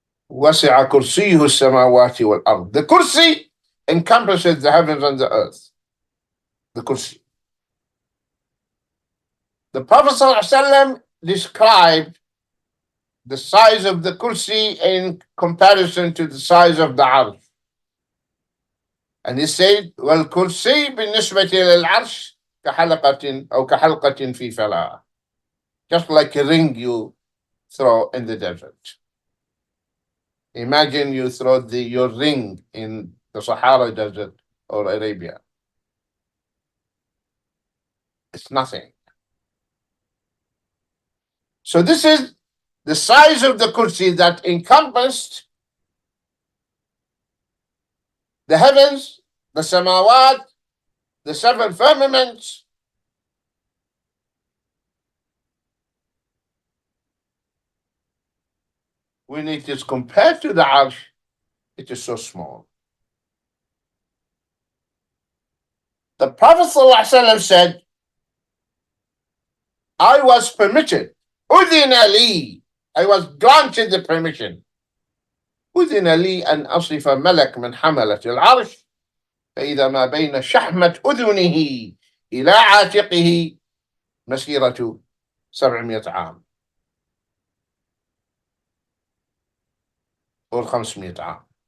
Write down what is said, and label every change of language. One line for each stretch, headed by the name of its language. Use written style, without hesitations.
Arabic: وَسِعَ كُرْسِيهُ السَّمَاوَاتِ وَالْأَرْضِ.
English: The kursi encompasses the heavens and the earth. The kursi. The Prophet ﷺ described the size of the kursi in comparison to the size of the arsh. And he said,
Arabic: وَالْكُرْسِي بِالنِّسْبَةِ لِلْعَرْشِ كَحَلَقَةٍ أو كَحَلْقَةٍ فِي فَلَاةٍ.
English: Just like a ring you throw in the desert. Imagine you throw your ring in the Sahara Desert or Arabia. It's nothing. So this is the size of the kursi that encompassed the heavens, the samawat, the seven firmaments. When it is compared to the arsh, it is so small. The Prophet ﷺ said, I was permitted,
Arabic: أذن لي,
English: I was granted the permission,
Arabic: أذن لي أن أصف ملك من حملة العرش فإذا ما بين شحمة أذنه إلى عاتقه مسيرة 700 عام or 500 عام.